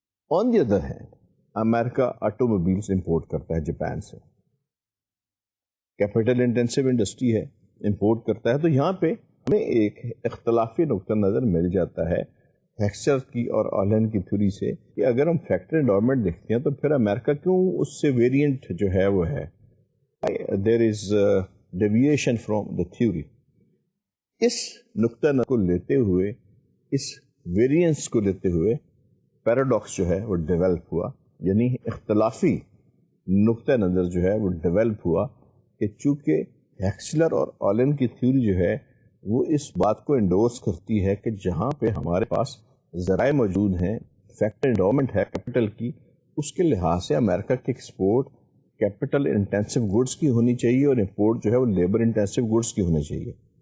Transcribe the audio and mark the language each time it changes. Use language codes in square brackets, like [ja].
[en] on the other hand [ur] America auto mobiles import کرتا ہے Japan سے، کیپٹل انٹینسو انڈسٹری ہے، امپورٹ کرتا ہے. تو یہاں پہ ہمیں ایک اختلافی نقطہ نظر مل جاتا ہے ہیکسچر کی اور آلین کی تھیوری سے کہ اگر ہم فیکٹری انوائرمنٹ دیکھتے ہیں تو پھر امریکہ کیوں اس سے ویریئنٹ جو ہے وہ ہے. [en] There is deviation from the theory. [ur] اس نقطہ نظر کو لیتے ہوئے، اس ویریئنس کو لیتے ہوئے پیراڈاکس جو ہے وہ ڈیولپ ہوا، یعنی اختلافی نقطہ نظر جو ہے وہ ڈیولپ ہوا کہ چونکہ ہیکسلر اور آلین کی تھیوری جو ہے وہ اس بات کو انڈورس کرتی ہے کہ جہاں پہ ہمارے پاس ذرائع موجود ہیں، فیکٹری انڈومنٹ ہے کیپٹل کی، اس کے لحاظ سے امریکہ کی ایکسپورٹ کیپٹل انٹینسو گڈس کی ہونی چاہیے اور امپورٹ جو ہے وہ لیبر انٹینسو گڈس کی ہونی چاہیے.